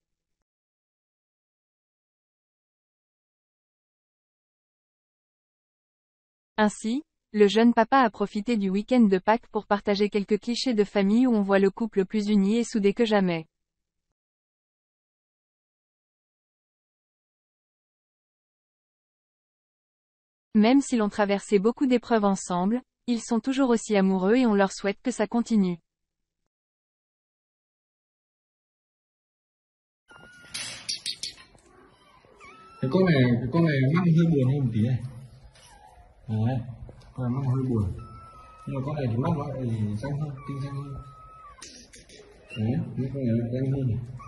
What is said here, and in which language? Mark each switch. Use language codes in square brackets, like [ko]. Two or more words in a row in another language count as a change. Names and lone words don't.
[fr] Ainsi, le jeune papa a profité du week-end de Pâques pour partager quelques clichés de famille où on voit le couple plus uni et soudé que jamais. Même si l'on traversé beaucoup d'épreuves ensemble, ils sont toujours aussi amoureux et on leur souhaite que ça continue. [vi] Cái con này mắt hơi buồn hơn một tí này. Đấy, con này mắt hơi buồn. Nhưng mà con này thì mắt nó lại xanh hơn, tinh xanh hơn. Đấy, cái con này lại xanh hơn này.